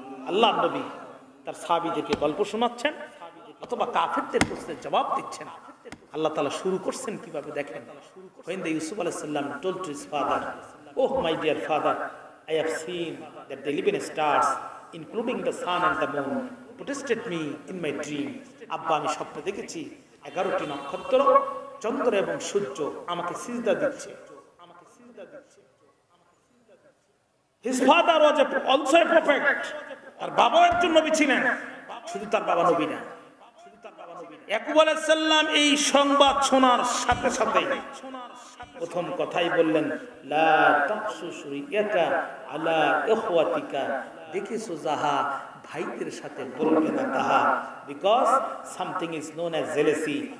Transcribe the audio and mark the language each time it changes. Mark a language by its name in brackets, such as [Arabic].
[Bangla] আল্লাহ নবী তার সাহাবীদেরকে গল্প শোনাচ্ছেন অথবা কাফেরদের প্রশ্নের জবাব দিচ্ছেন। আল্লাহ তাআলা শুরু করছেন কিভাবে দেখেন। [English] When the Yusuf alayhis salam told to his father, "Oh my dear father, I have seen that the 11 stars, including the sun and the moon, protested me in my dream." [Bangla] আব্বা, আমি স্বপ্নে দেখেছি 11টি নক্ষত্র, চন্দ্র এবং সূর্য আমাকে সিজদা দিচ্ছে। [English] His father was also a prophet. [Bangla] তার বাবা একজন নবী ছিলেন। শুধু তার বাবা নবী না, ইয়াকুব আলাইহিস সালাম এই সংবাদ শোনার সাথে সাথে প্রথম কথাই বললেন, [Arabic] লা তাকসুস রুইয়াকা আলা ইখওয়াতিকা। [Bangla] দেখিছো যাহা ভাইদের সাথে বলবে না তাহা, [English] Because something is known as jealousy.